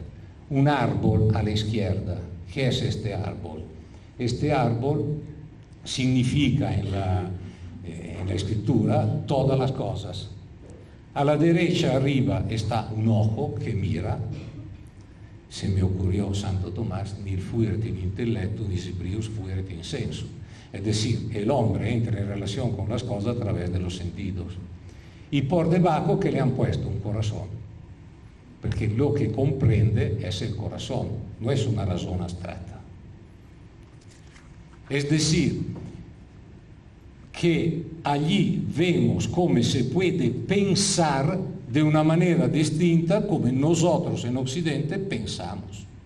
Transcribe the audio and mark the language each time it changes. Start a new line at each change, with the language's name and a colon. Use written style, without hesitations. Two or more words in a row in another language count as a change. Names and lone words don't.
Spanish: Un árbol a la izquierda. ¿Qué es este árbol? Este árbol significa en la escritura todas las cosas. A la derecha arriba está un ojo que mira. Se me ocurrió Santo Tomás,
Latin: nil fueret in intellecto, nisi prius fueret in sensu.
Spanish: Es decir, el hombre entra en relación con las cosas a través de los sentidos. Y por debajo que le han puesto un corazón. Porque lo que comprende es el corazón, no es una razón abstracta. Es decir, que allí vemos cómo se puede pensar de una manera distinta como nosotros en Occidente pensamos.